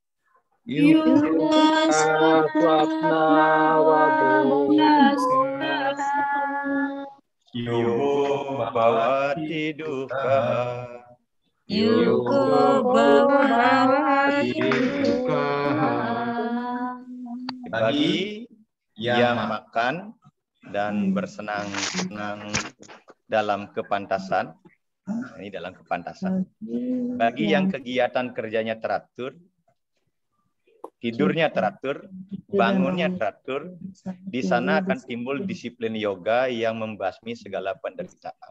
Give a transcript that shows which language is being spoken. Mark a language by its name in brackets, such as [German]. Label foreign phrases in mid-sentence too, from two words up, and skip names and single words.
[Sanskrit] Yukta swapna wabodasya. Yogo bhawati duhkaha. Yogo bhawati duhkaha. [Indonesian] Bagi yang makan dan bersenang-senang dalam kepantasan, ini dalam kepantasan. Bagi yang kegiatan kerjanya teratur, tidurnya teratur, bangunnya teratur, di sana akan timbul disiplin yoga yang membasmi segala penderitaan.